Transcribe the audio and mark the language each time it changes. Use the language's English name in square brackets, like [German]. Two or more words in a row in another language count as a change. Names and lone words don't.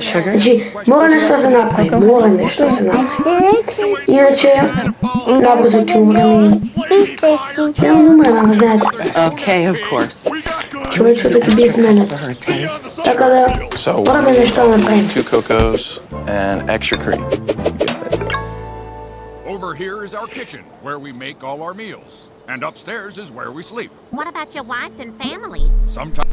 [Macedonian] Значи, мора нешто да се направи. Иначе, набрзо ќе умреме. Нема да умреме, знаете. Човечето ќе биде сменето. Така да, мораме нешто да направим. [English] 2 cocos and extra cream. Over here is our kitchen, where we make all our meals. And upstairs is where we sleep. What about your wives and families? Sometimes